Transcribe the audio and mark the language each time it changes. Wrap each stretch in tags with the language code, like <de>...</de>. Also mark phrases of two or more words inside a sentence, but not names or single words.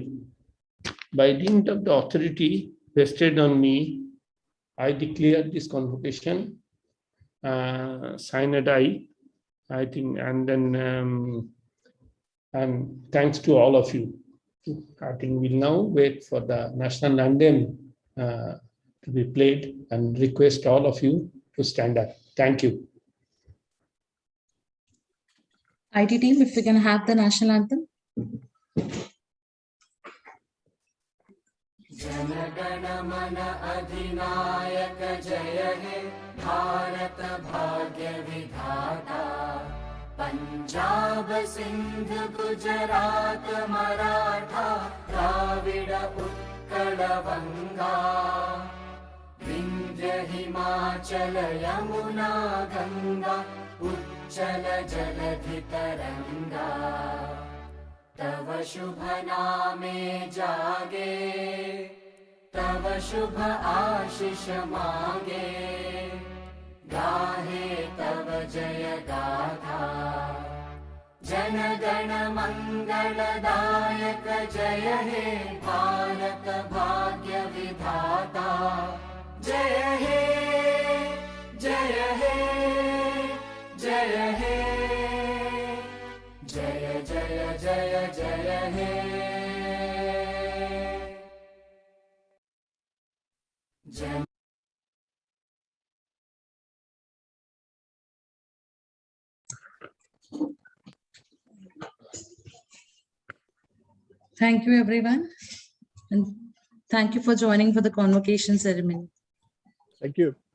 <en>By dint of the authority vested on me, I declare this convocation, signed I think, and then and thanks to all of you. I think we'll now wait for the national anthem to be played and request all of you to stand up. Thank you. IT team, if we can have the national anthem.</en> <bn>জনগণ মন অধিনায়ক জয় হে ভারত ভাগ্য বিধাতা পঞ্জাব সিন্ধু গুজরাট মরাঠা দ্রাবিড় উৎকল বঙ্গ বিন্ধ্য হিমাচল যমুনা গঙ্গা উচ্ছল জলধি তরঙ্গ তব শুভ নামে জাগে তব শুভ আশিস মাগে গাহে তব জয় গাথা জন গণ মঙ্গলদায়ক জয় হে ভারত ভাগ্য বিধাতা জয় হে জয় হে জয় হে জয় জয় জয় জয় হে জয়</bn> <en>Thank you, everyone. And thank you for joining for the convocation ceremony. Thank you.</en>